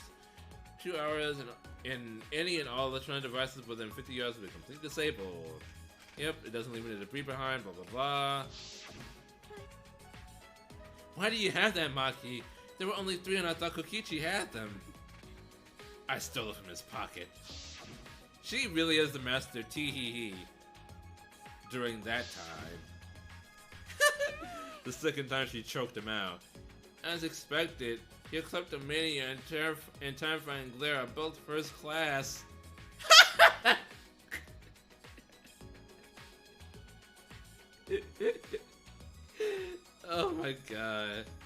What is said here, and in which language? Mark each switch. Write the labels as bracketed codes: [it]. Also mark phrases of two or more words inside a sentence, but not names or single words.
[en] 2 hours in any and all electronic devices within 50 yards will be completely disabled. Yep, it doesn't leave any debris behind, blah blah blah. Why do you have that, Maki? There were only 3 and I thought Kokichi had them. I stole it from his pocket. She really is the master tee-hee-hee. During that time. The second time she choked him out. As expected, your kleptomania and terrifying glare are both first class. Oh my god.